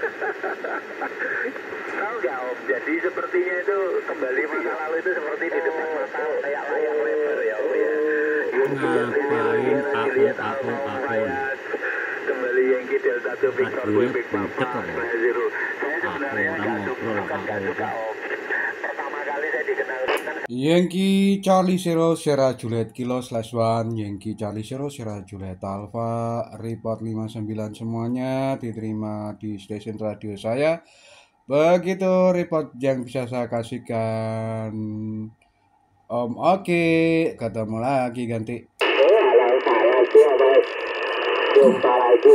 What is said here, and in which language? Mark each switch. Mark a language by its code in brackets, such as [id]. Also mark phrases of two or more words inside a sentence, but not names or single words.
[id] Tahu nggak Om, jadi sepertinya itu kembali masa lalu itu seperti di depan mata kayak layar lebar ya Om ya. Ngapain aku kembali yang Delta to Victor Quebec Papa Zero. Saya sebenarnya nggak suka Om. Pertama kali saya dikenalkan Yankee Charlie Zero Sierra Juliet Kilo /1 Yankee Charlie Zero Sierra Juliet Alpha report 59 semuanya diterima di stasiun radio saya. Begitu report yang bisa saya kasihkan Om. Oke, ketemu lagi ganti. Jumpa lagi.